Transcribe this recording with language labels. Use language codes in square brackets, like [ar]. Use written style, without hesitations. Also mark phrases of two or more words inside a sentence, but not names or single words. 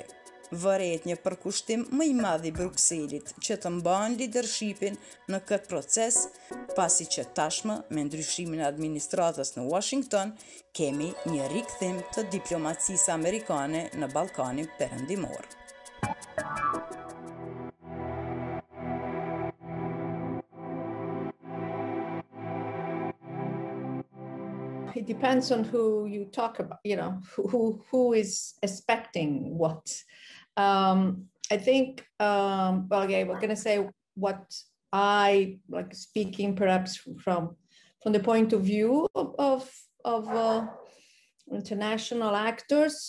[sq] Vëret një përkushtim më i madh i Brukselit që të mban leadershipin në këtë proces, pasi që tashmë me ndryshimin e administratës në Washington kemi një rikthim të diplomacisë amerikane në Ballkanin Perëndimor. [en] It depends on who you talk about, who is expecting what. I think, we're going to say what I like, speaking perhaps from the point of view of international actors.